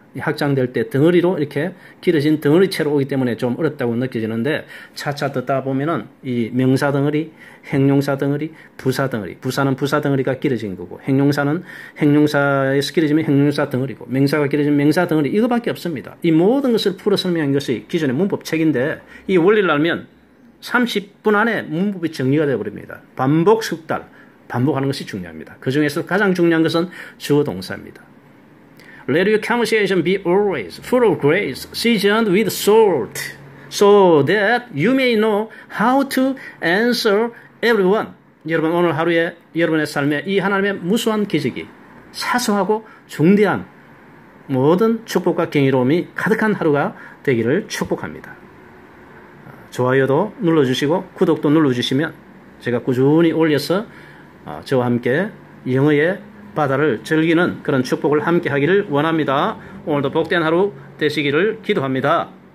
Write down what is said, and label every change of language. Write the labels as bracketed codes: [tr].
[ko] 확장될 때 덩어리로 이렇게 길어진 덩어리체로 오기 때문에 좀 어렵다고 느껴지는데 차차 듣다 보면은 이 명사 덩어리, 행용사 덩어리, 부사 덩어리, 부사는 부사 덩어리가 길어진 거고 행용사는 행용사에서 길어지면 행용사 덩어리고 명사가 길어지면 명사 덩어리, 이거밖에 없습니다. 이 모든 것을 풀어 설명한 것이 기존의 문법책인데 이 원리를 알면 30분 안에 문법이 정리가 되어버립니다. 반복 숙달, 반복하는 것이 중요합니다. 그 중에서 가장 중요한 것은 주어 동사입니다. [en] Let your conversation be always full of grace, seasoned with salt, so that you may know how to answer everyone. [ko] 여러분 오늘 하루에 여러분의 삶에 이 하나님의 무수한 기적이 사소하고 중대한 모든 축복과 경이로움이 가득한 하루가 되기를 축복합니다. 좋아요도 눌러주시고 구독도 눌러주시면 제가 꾸준히 올려서 저와 함께 영어의 바다를 즐기는 그런 축복을 함께 하기를 원합니다. 오늘도 복된 하루 되시기를 기도합니다.